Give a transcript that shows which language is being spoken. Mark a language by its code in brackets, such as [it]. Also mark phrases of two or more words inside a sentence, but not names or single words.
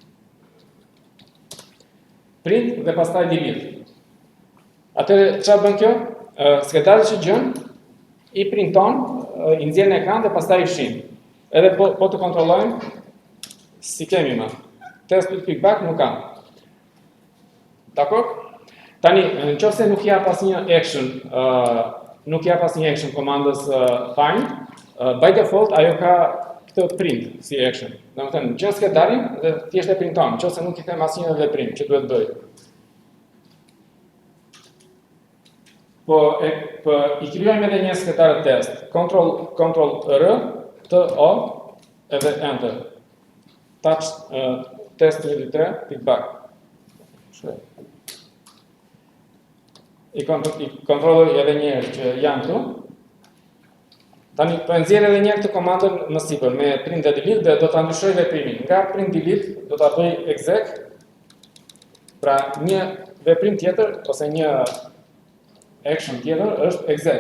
[sq] Print dhe pastaj delete. Atëherë çfarë bën kjo? Skedari që gjën i printon, i nxjerr në ekran dhe pastaj i fshin. Edhe po të kontrollojmë si kemi më. Test yll pick back nuk ka. Dakor? Tani, nëse nuk jap asnjë action, komandës find, [en] by default [sq] ajo ka këtë print si action. Domethënë, gjën skedarin dhe thjesht e printon, nëse nuk i them asnjë veprim që duhet bëj. Po i krijojmë edhe një skedar test. [en] Control R, [sq] TO, edhe enter. [en] Touch test 33, pick back. [sq] I kontrolloj edhe një herë që janë këtu. Tani po nxjerr edhe një herë këtë komandën më sipër me print dhe delete dhe do ta ndryshoj veprimin. Nga [en] print delete [sq] do ta bëj exec. Pra një veprim tjetër ose një action tjetër është exec.